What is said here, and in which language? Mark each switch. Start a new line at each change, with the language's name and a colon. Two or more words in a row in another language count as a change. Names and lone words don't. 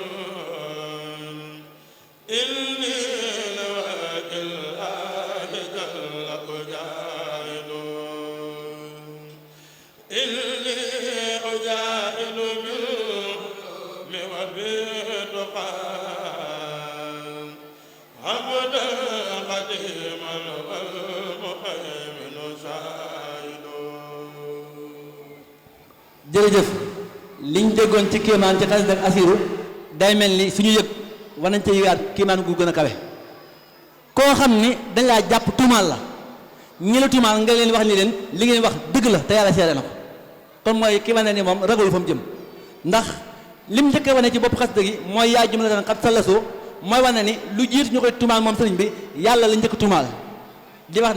Arabic: إني لوجه الله جل أجاهد إني أجاهد بالعلوم وبالتقى عبدا قديما والمهيمن شاهد.
Wolof: jërëjëf liñ déggoon ci kéemaan ci xasida ak asiru day mel ni suñu yëg war nañ ca yëgaat kéemaan gu gën a kawe koo xam ni dañ laa jàpp tuumaal la ñi la tuumaal nga leen wax ni leen li ngeen wax dëgg la te yàlla seere na ko kon mooy ki wane ni moom ragalu fa mu jëm ndax lim njëkk a wane ci bopp xasida gi mooy
Arabic: يا جملة قد سلسوا
Wolof: mooy wane ni lu jiitu ñu koy tuumaal moom sëriñ bi yàlla la njëkk tuumaal di wax